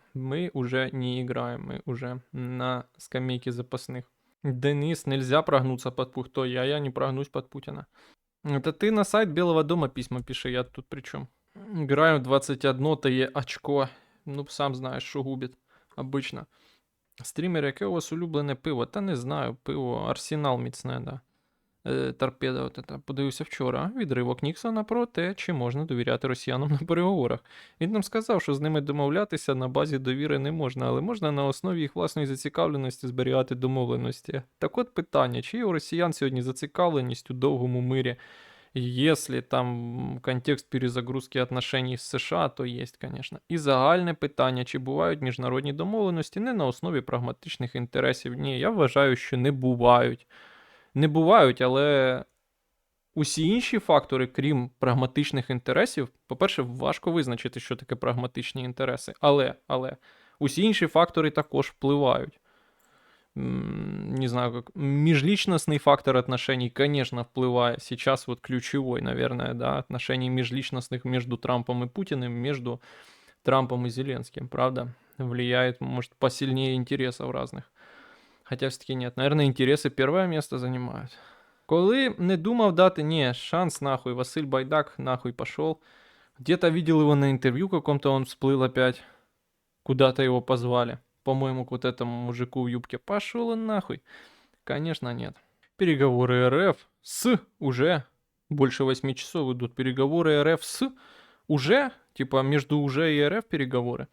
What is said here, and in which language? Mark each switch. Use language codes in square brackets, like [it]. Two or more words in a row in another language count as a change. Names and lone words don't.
[ru] Мы уже не играем, мы уже на скамейке запасных. Денис, нельзя прогнуться под Пухто, я не прогнусь под Путина. Это ты на сайт Белого дома письма пиши, я тут при чем? Играем в 21-тое очко. Ну, сам знаешь, [uk] що губить обично. Стрімер, яке у вас улюблене пиво? Та не знаю, пиво Арсенал міцне, да. Торпеда, от це. Подивився вчора відривок Ніксона про те, чи можна довіряти росіянам на переговорах. Він нам сказав, що з ними домовлятися на базі довіри не можна, але можна на основі їх власної зацікавленості зберігати домовленості. Так от питання, чи є у росіян сьогодні зацікавленість у довгому мирі? [ru] Если там контекст перезагрузки отношений з США, то є, конечно. [uk] І загальне питання, чи бувають міжнародні домовленості не на основі прагматичних інтересів? Ні, я вважаю, що не бувають. Не бувають, але усі інші фактори, крім прагматичних інтересів, по-перше, важко визначити, що таке прагматичні інтереси. Але усі інші фактори також впливають. [ru] не знаю, как межличностный фактор отношений, конечно, вплывает. Сейчас вот ключевой, наверное, да, отношений межличностных между Трампом и Путиным, между Трампом и Зеленским, правда? Влияет, может, посильнее интересов разных. Хотя все-таки нет. Наверное, интересы первое место занимают. [uk] Коли не думав дати, не, шанс нахуй, Василь Байдак нахуй пошел. [ru] Где-то видел его на интервью каком-то, он всплыл опять. Куда-то его позвали. По-моему, к вот этому мужику в юбке. Пошел он нахуй. Конечно, нет. Переговоры РФ с уже больше 8 часов идут. Переговоры РФ с уже, типа между уже и РФ переговоры.